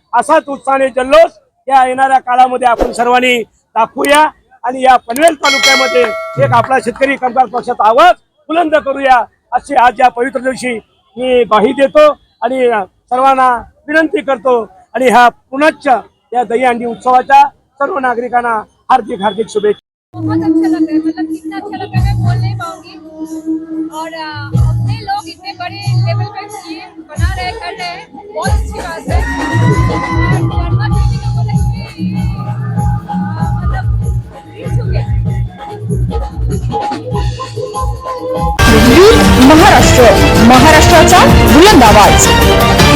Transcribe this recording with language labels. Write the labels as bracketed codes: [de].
[mr] असाच उत्साहाने जल्लोष या येणाऱ्या काळामध्ये आपण सर्वांनी दाखवूया आणि या पनवेल तालुक्यामध्ये एक आपला शेतकरी कामगार पक्षाचा आवाज बुलंद करूया अशी आज या पवित्र दिवशी मी ग्वाही देतो आणि सर्वांना विनंती करतो. आणि ह्या पुनश्च या दहीहंडी उत्सवाच्या सर्व नागरिकांना हार्दिक हार्दिक शुभेच्छा. [hi] बहुत अच्छा लग रहा है, मतलब कितना अच्छा लग रहा है मैं बोल नहीं पाऊंगी. और अपने लोग इतने बड़े लेवल पे ये बना रहे कर रहे हैं, बहुत अच्छी बात है. और वर्मा जी को बोले कि मतलब रीच हो गया. [mr] महाराष्ट्र, महाराष्ट्राचा बुलंद आवाज.